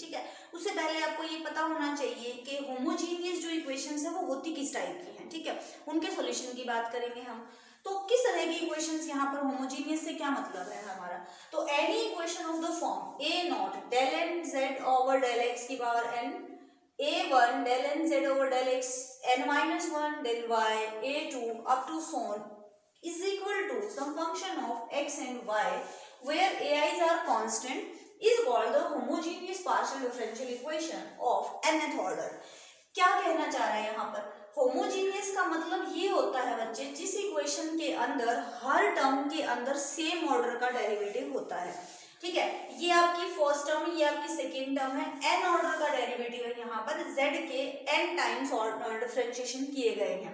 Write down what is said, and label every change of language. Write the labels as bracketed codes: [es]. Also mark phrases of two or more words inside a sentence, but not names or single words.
[hi] ठीक है, उससे पहले आपको ये पता होना चाहिए कि होमोजीनियस जो इक्वेशंस है वो होती किस टाइप की हैं। ठीक है, उनके सॉल्यूशन की बात करेंगे हम। तो किस तरह की इक्वेशंस यहाँ पर होमोजीनियस से क्या मतलब है हमारा। [en] तो any equation of the form a naught del n z over del x की power n, a1 del n z over del x n minus 1 del y a2 up to so on is equal to some function of x and y where ai's are constant is called the homogeneous partial differential equation of nth order। [hi] क्या कहना चाह रहा है यहाँ पर? होमोजीनियस का मतलब ये होता है बच्चे, जिस इक्वेशन के अंदर हर टर्म के अंदर [en] same order [hi] का डेरिवेटिव होता है। ठीक है, ये आपकी [en] first term, [hi] ये आपकी [en] second term [hi] है, [en] n order [hi] का डेरिवेटिव है यहाँ पर, z के n [en] times differentiation [hi] किए गए हैं।